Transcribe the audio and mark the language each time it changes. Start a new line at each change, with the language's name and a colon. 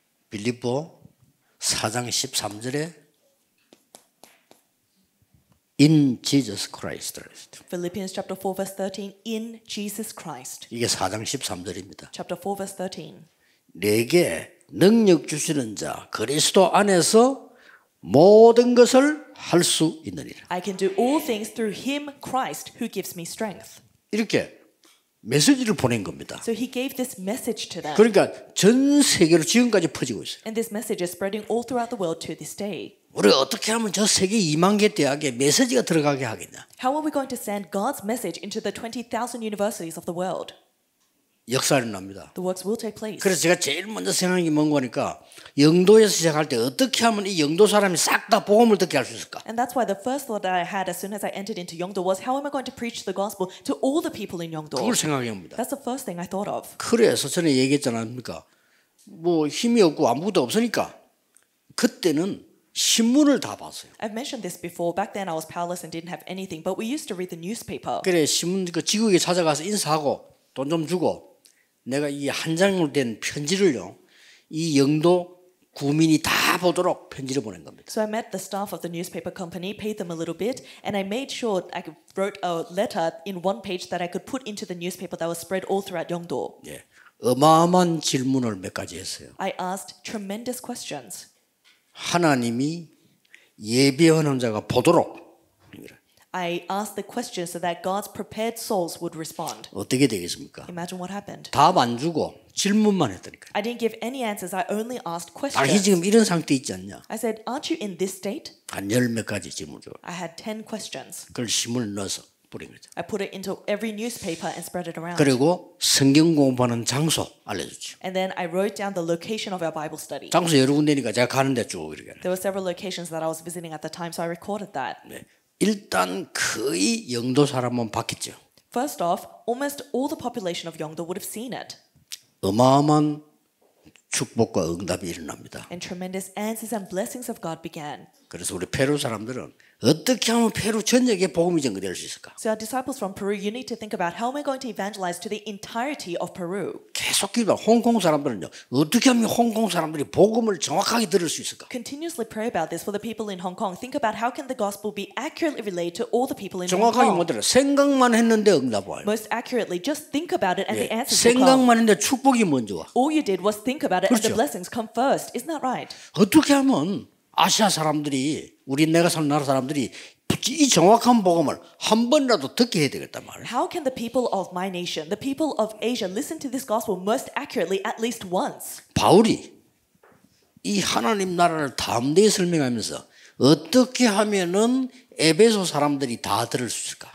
Korean: 빌립보 4장 13절에
English: In Jesus Christ. Philippians chapter 4 verse 13, in Jesus Christ.
Korean: 이게 4장 13절입니다.
English: Chapter 4 verse 13.
Korean: 내게 능력 주시는 자 그리스도 안에서 모든 것을 할 수 있느니라.
English: I can do all things through him, Christ, who gives me strength.
Korean: 이렇게 메시지를 보낸 겁니다.
English: So he gave this message to them.
Korean: 그러니까 전 세계로 지금까지 퍼지고 있어요.
English: And this message is spreading all throughout the world to this day.
Korean: 우리가 어떻게 하면 저 세계 2만 개 대학에 메시지가 들어가게 하겠냐?
English: How are we going to send God's message into the 20,000 universities of the world?
Korean: 역사를 납니다.
English: The works will take place.
Korean: 그래서 제가 제일 먼저 생각한 게 뭔가 하니까 영도에서 시작할 때 어떻게 하면 이 영도 사람이 싹 다 복음을 듣게 할 수 있을까?
English: And that's why the first thought that I had as soon as I entered into Yeongdo was, how am I going to preach the gospel to all the people in Yeongdo?
Korean: 그걸 생각해 봅니다.
English: That's the first thing I thought of.
Korean: 그래서 전에 얘기했지 않습니까? 뭐 힘이 없고 아무것도 없으니까 그때는 신문을 다 봤어요.
English: I've mentioned this before. Back then I was powerless and didn't have anything, but we used to read the newspaper.
Korean: 그래 신문 그 지국에 찾아가서 인사하고 돈 좀 주고 내가 이 한 장으로 된 편지를요 이 영도 구민이 다 보도록 편지를 보낸 겁니다.
English: So I met the staff of the newspaper company, paid them a little bit, and I made sure I wrote a letter in one page that I could put into the newspaper that was spread all throughout Yeongdo.
Korean: 예, 어마어마한 질문을 몇 가지 했어요.
English: I asked tremendous questions.
Korean: 하나님이 예비하는 자가 보도록
English: I asked the questions so that God's prepared souls would respond.
Korean: 어떻게 되겠습니까?
English: Imagine what happened.
Korean: 답 안 주고 질문만 했다니까요.
English: I didn't give any answers. I only asked
Korean: 당신
English: questions.
Korean: 지금 이런 상태에 있지 않냐?
English: I said, aren't you in this state?
Korean: 한 열 몇 가지 질문 줘.
English: I had 10 questions.
Korean: 그걸 신문을 넣어서 뿌린 거죠.
English: I put it into every newspaper and spread it around.
Korean: 그리고 성경 공부하는 장소 알려주죠.
English: And then I wrote down the location of our Bible study.
Korean: 장소 여러 군데니까 제가 가는데 쭉 이렇게.
English: There were several locations that I was visiting at the time, so I recorded that.
Korean: 네. 일단 거의 영도 사람은 봤겠죠.
English: First off, almost all the population of Yeongdo would have seen it.
Korean: 어마어마한 축복과 응답이 일어납니다.
English: And tremendous answers and blessings of God began.
Korean: 그래서 우리 페루 사람들은 어떻게 하면 페루 전역에 복음이 전개될 수 있을까?
English: So our disciples from Peru, you need to think about how am I going to evangelize to the entirety of Peru?
Korean: 계속 기도하. 홍콩 사람들은요. 어떻게 하면 홍콩 사람들이 복음을 정확하게 들을 수 있을까?
English: Continuously pray about this for the people in Hong Kong. Think about how can the gospel be accurately relayed to all the people in Hong
Korean: 정확하게 못
English: Kong.
Korean: 들어. 생각만 했는데 응답 와요.
English: Most accurately, just think about it and the
Korean: 예.
English: answers will come.
Korean: 생각만 했는데 축복이 먼저 와.
English: All you did was think about it and the
Korean: 그렇죠.
English: blessings come first. Isn't that right?
Korean: 어떻게 하면 아시아 사람들이 우리 내가 사는 나라 사람들이 이 정확한 복음을 한 번이라도 듣게 해야 되겠단 말이에요.
English: How can the people of my nation, the people of Asia, listen to this gospel most accurately at least once?
Korean: 바울이 이 하나님 나라를 담대히 설명하면서 어떻게 하면은 에베소 사람들이 다 들을 수 있을까?